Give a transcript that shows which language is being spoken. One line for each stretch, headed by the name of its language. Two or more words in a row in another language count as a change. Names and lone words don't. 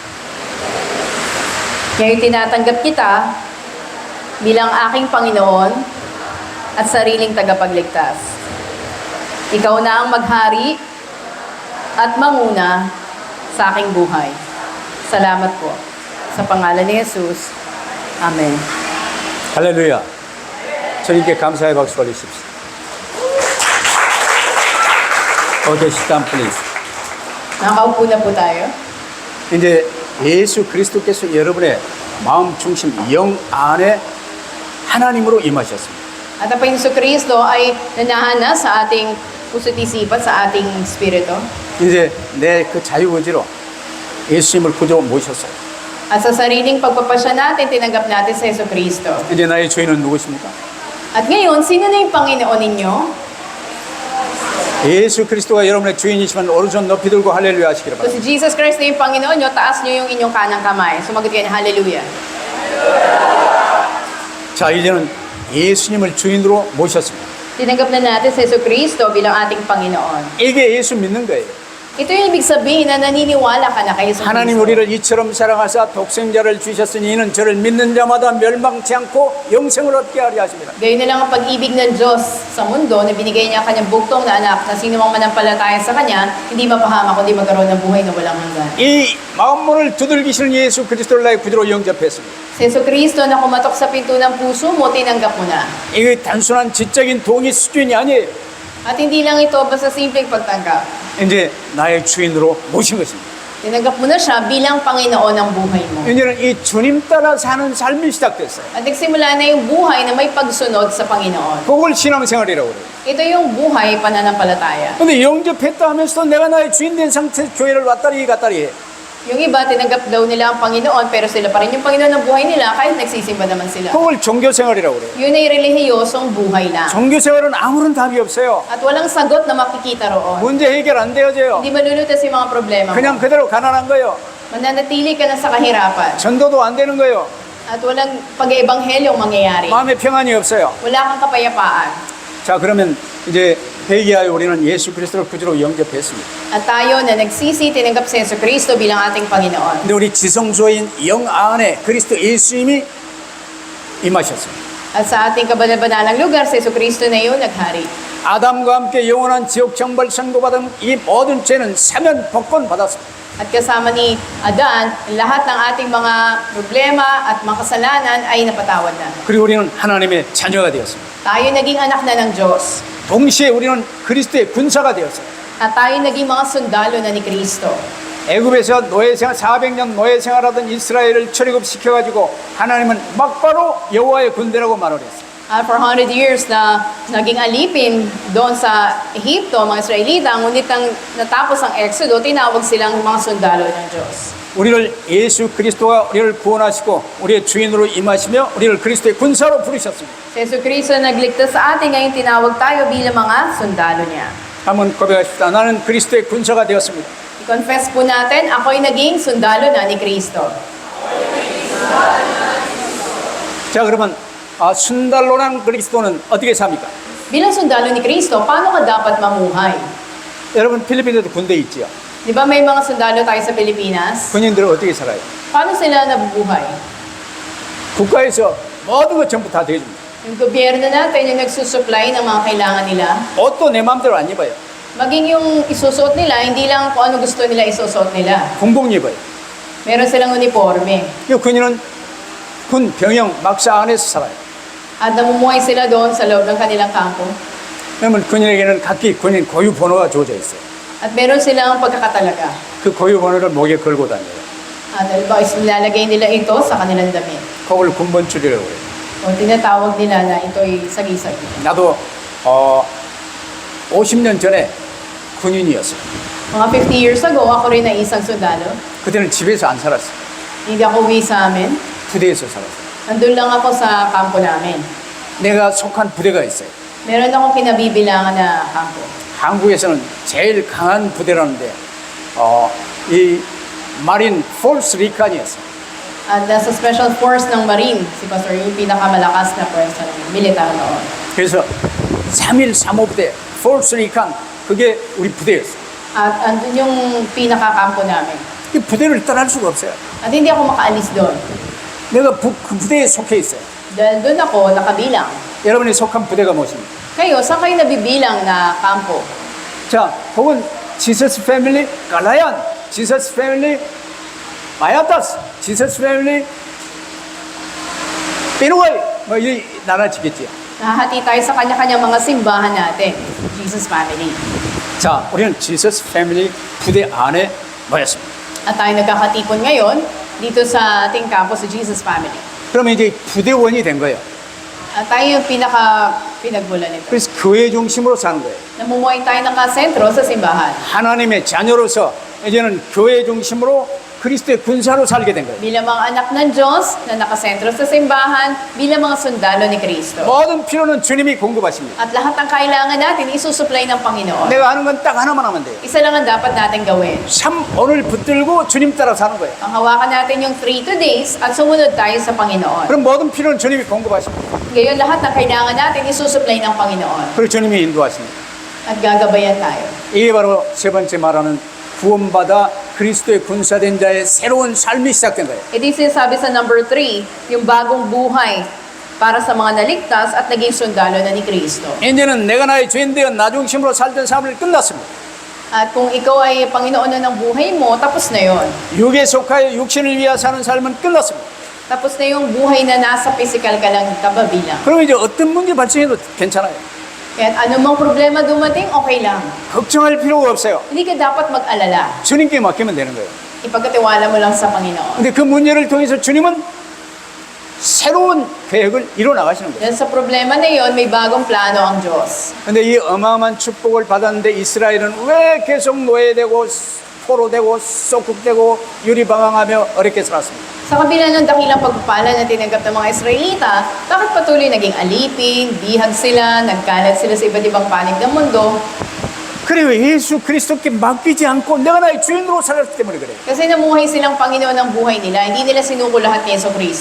Filipino: Ngayon tinatanggap kita bilang aking Panginoon at sariling tagapagligtas. Ikaw na ang maghari at manguna sa aking buhay. Salamat po. Sa pangalan ni Jesus. Amen.
Korean: 할렐루야. 주님께 감사의 박수 올리십시오.
English: Okay, sit down, please.
Filipino: Nakaupo na po tayo.
Korean: 이제 예수 그리스도께서 여러분의 마음 중심 영 안에 하나님으로 임하셨습니다.
Filipino: At ang Panginoon Kristo ay nanahana sa ating puso't isipan, sa ating spirito.
Korean: 이제 내 그 자유의지로 예수님을 구주로 모셨어요.
Filipino: At sa sariling pagpapasya natin, tinanggap natin sa Yesu Kristo.
Korean: 이제 나의 주인은 누구십니까?
Filipino: At ngayon, sino na yung Panginoon ninyo?
Korean: 예수 그리스도가 여러분의 주인이시면 오른손 높이 들고 할렐루야 하시기를
Filipino: Kung
Korean: 바랍니다.
Filipino: si Jesus Christ na yung Panginoon nyo, taas nyo yung inyong kanang kamay. Sumagot kayo ng hallelujah.
Korean: 자, 이제는 예수님을 주인으로 모셨습니다.
Filipino: Tinanggap na natin sa Yesu Kristo bilang ating Panginoon.
Korean: 이게 예수 믿는 거예요.
Filipino: Ito yung ibig sabihin na naniniwala ka na kay Yesu
Korean: 하나님
Filipino: Kristo.
Korean: 우리를 이처럼 사랑하사 독생자를 주셨으니 이는 저를 믿는 자마다 멸망치 않고 영생을 얻게 하려 하십니다.
Filipino: Gayon na lang ang pag-ibig ng Diyos sa mundo na binigay niya ang kanyang buktong na anak na sino mang manampalataya sa kanya, hindi mapahamak kundi magkaroon ng buhay na walang hanggan.
Korean: 이 마음문을 두들기시는 예수 그리스도를 나의 구주로 영접했습니다.
Filipino: Si Yesu Kristo na kumatok sa pinto ng puso mo, tinanggap mo na.
Korean: 이게 단순한 지적인 동의 수준이 아니에요.
Filipino: At hindi lang ito basta simpleng pagtanggap.
Korean: 이제 나의 주인으로 모신 것입니다.
Filipino: Tinanggap mo na siya bilang Panginoon ng buhay mo.
Korean: 이제는 이 주님 따라 사는 삶이 시작됐어요.
Filipino: At nagsimula na yung buhay na may pagsunod sa Panginoon.
Korean: 그걸 신앙생활이라고 그래요.
Filipino: Ito yung buhay pananampalataya.
Korean: 근데 영접했다 하면서도 내가 나의 주인 된 상태에서 교회를 왔다리 갔다리 해.
Filipino: Yung iba, tinanggap daw nila ang Panginoon, pero sila pa rin yung Panginoon ng buhay nila, kahit nagsisimba naman sila.
Korean: 그걸 종교생활이라고 그래요.
Filipino: Yun ay relihiyosong buhay lang.
Korean: 종교생활은 아무런 답이 없어요.
Filipino: At walang sagot na makikita roon.
Korean: 문제 해결 안 되어져요.
Filipino: Hindi malulutas yung mga problema mo.
Korean: 그냥 그대로 가난한 거예요.
Filipino: Mananatili ka na sa kahirapan.
Korean: 전도도 안 되는 거예요.
Filipino: At walang pag-ebanghelyong mangyayari.
Korean: 마음에 평안이 없어요.
Filipino: Wala kang kapayapaan.
Korean: 자, 그러면 이제 회개하여 우리는 예수 그리스도를 구주로 영접했습니다.
Filipino: At tayo na nagsisi, tinanggap si Yesu Cristo bilang ating Panginoon.
Korean: 근데 우리 지성소인 영 안에 그리스도 예수님이 임하셨습니다.
Filipino: At sa ating kabanal-banalang lugar, si Yesu Cristo na yun naghari.
Korean: 아담과 함께 영원한 지옥 정벌 선고받은 이 모든 죄는 사면 복권 받았습니다.
Filipino: At kasama ni Adan, lahat ng ating mga problema at mga kasalanan ay napatawad na.
Korean: 그리고 우리는 하나님의 자녀가 되었습니다.
Filipino: Tayo naging anak na ng Diyos.
Korean: 동시에 우리는 그리스도의 군사가 되었어요.
Filipino: At tayo naging mga sundalo na ni Kristo.
Korean: 애굽에서 노예생활 400년 노예생활하던 이스라엘을 출애굽시켜가지고 하나님은 막바로 여호와의 군대라고 말을 했어요.
English: For 100 years
Filipino: na naging alipin doon sa Ehipto, mga Israelita, ngunit nang natapos ang Exodo, tinawag silang mga sundalo ng Diyos.
Korean: 우리를 예수 그리스도가 우리를 구원하시고 우리의 주인으로 임하시며 우리를 그리스도의 군사로 부르셨습니다.
Filipino: Si Yesu Cristo nagligtas sa atin, ngayon tinawag tayo bilang mga sundalo niya.
Korean: 한번 고백하십시다. 나는 그리스도의 군사가 되었습니다.
Filipino: I-confess po natin, ako'y naging sundalo na ni Kristo.
Korean: 자, 그러면 순달로란 그리스도는 어떻게 삽니까?
Filipino: Bilang sundalo ni Kristo, paano ka dapat mamuhay?
Korean: 여러분 필리핀에도 군대 있지요.
Filipino: Di ba may mga sundalo tayo sa Pilipinas?
Korean: 군인들은 어떻게 살아요?
Filipino: Paano sila nabubuhay?
Korean: 국가에서 모든 것 전부 다 대줍니다.
Filipino: Yung gobyerno natin, yung nagsusupply ng mga kailangan nila,
Korean: 옷도 내 마음대로 안 입어요.
Filipino: maging yung isusuot nila, hindi lang kung ano gusto nila isusuot nila.
Korean: 군복 입어요.
Filipino: Meron silang uniforme.
Korean: 이 군인은 군 병영 막사 안에서 살아요.
Filipino: At namumuhay sila doon sa loob ng kanilang kampo.
Korean: 그러면 군인에게는 각기 군인 고유 번호가 주어져 있어요.
Filipino: At meron silang pagkakatalaga.
Korean: 그 고유 번호를 목에 걸고 다녀요.
Filipino: At halimbawa, nilalagay nila ito sa kanilang damit.
Korean: 그걸 군번줄이라고 그래요.
Filipino: O tinatawag nila na ito'y sagi-sagi.
Korean: 나도 50년 전에 군인이었어요.
Filipino: Mga
English: 50 years ago,
Filipino: ako rin ay isang sundalo.
Korean: 그때는 집에서 안 살았어요.
Filipino: Hindi ako uwi sa amin.
Korean: 부대에서 살았어요.
Filipino: Nandun lang ako sa kampo namin.
Korean: 내가 속한 부대가 있어요.
Filipino: Meron akong kinabibilangan na kampo.
Korean: 한국에서는 제일 강한 부대라는데 이 마린 폴스 리칸이었어요.
Filipino: At nasa
English: special force
Filipino: ng Marine, si Pastor, yung pinakamalakas na pwersa ng militar noon.
Korean: 그래서 3.1 3호부대 폴스 리칸 그게 우리 부대였어요.
Filipino: At andun yung pinakakampo namin.
Korean: 이 부대를 떠날 수가 없어요.
Filipino: At hindi ako makaalis doon.
Korean: 내가 그 부대에 속해 있어요.
Filipino: Dahil doon ako nakabilang.
Korean: 여러분이 속한 부대가 무엇입니까?
Filipino: Kayo, saan kayo nabibilang na kampo?
Korean: 자, 혹은 지서스 패밀리 갈라얀, 지서스 패밀리 마야타스, 지서스 패밀리 피누웨이 뭐 이 나눠지겠지요.
Filipino: Nahati tayo sa kanya-kanyang mga simbahan natin. Jesus Family.
Korean: 자, 우리는 지서스 패밀리 부대 안에 모였습니다.
Filipino: At tayo nagkakatipon ngayon dito sa ating kampo sa Jesus Family.
Korean: 그러면 이제 부대원이 된 거예요.
Filipino: At tayo yung pinagmulan nito.
Korean: 그래서 교회 중심으로 사는 거예요.
Filipino: Namumuhay tayo nakasentro sa simbahan.
Korean: 하나님의 자녀로서 이제는 교회 중심으로 그리스도의 군사로 살게 된 거예요.
Filipino: Bilang mga anak ng Diyos na nakasentro sa simbahan, bilang mga sundalo ni Kristo.
Korean: 모든 필요는 주님이 공급하십니다.
Filipino: At lahat ng kailangan natin, isusupply ng Panginoon.
Korean: 내가 하는 건 딱 하나만 하면 돼요.
Filipino: Isa lang ang dapat natin gawin.
Korean: 참 오늘 붙들고 주님 따라 사는 거예요.
Filipino: Ang hawakan natin yung 3 days at sumunod tayo sa Panginoon.
Korean: 그럼 모든 필요는 주님이 공급하십니다.
Filipino: Ngayon, lahat ng kailangan natin, isusupply ng Panginoon.
Korean: 그리고 주님이 인도하십니다.
Filipino: At gagabayan tayo.
Korean: 이게 바로 세 번째 말하는 구원받아 그리스도의 군사된 자의 새로운 삶이 시작된 거예요.
Filipino: Ito yung sinasabi sa number 3, yung bagong buhay para sa mga naligtas at naging sundalo na ni Kristo.
Korean: 이제는 내가 나의 죄인 되어 나 중심으로 살던 삶을 끝났습니다.
Filipino: At kung ikaw ay Panginoon na ng buhay mo, tapos na yon.
Korean: 육에 속하여 육신을 위하여 사는 삶은 끝났습니다.
Filipino: Tapos na yung buhay na nasa physical ka lang kababilang.
Korean: 그럼 이제 어떤 문제 발생해도 괜찮아요.
Filipino: Kaya anumang problema dumating, okay lang.
Korean: 걱정할 필요가 없어요.
Filipino: Hindi ka dapat mag-alala.
Korean: 주님께 맡기면 되는 거예요.
Filipino: Ipagkatiwala mo lang sa Panginoon.
Korean: 근데 그 문제를 통해서 주님은 새로운 계획을 이뤄 나가시는 거예요.
Filipino: Yan sa problema na yon, may bagong plano ang Diyos.
Korean: 근데 이 어마어마한 축복을 받았는데 이스라엘은 왜 계속 노예되고 포로되고 쏙국되고 유리방황하며 어렵게 살았습니까?
Filipino: Sa kabila ng dakilang pagpapala na tinanggap ng mga Israelita, bakit patuloy naging alipin, bihag sila, nagkalat sila sa iba't ibang panig ng mundo?
Korean: 그래요. 예수 그리스도께 맡기지 않고 내가 나의 주인으로 살았기 때문에 그래요.
Filipino: Kasi namuhay silang Panginoon ng buhay nila, hindi nila sinuko lahat ni Yeso Cristo.